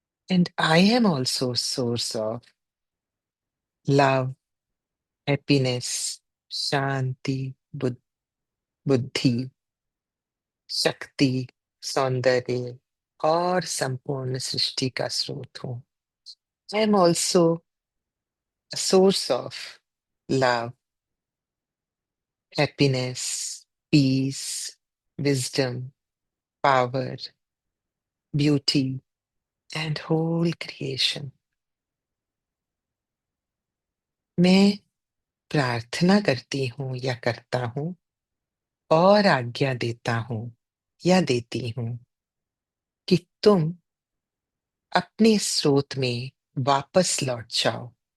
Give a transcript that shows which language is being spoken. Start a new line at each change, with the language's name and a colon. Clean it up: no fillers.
English: And I am also source of love, happiness,
Hindi: शांति, बुद्धि, शक्ति, सौंदर्य और संपूर्ण सृष्टि का स्रोत हूँ।
English: I am also a source of love, happiness, peace, wisdom, power, beauty, and whole creation.
Hindi: मैं प्रार्थना करती हूँ या करता हूँ और आज्ञा देता हूँ या देती हूँ कि तुम अपने स्रोत में वापस लौट जाओ।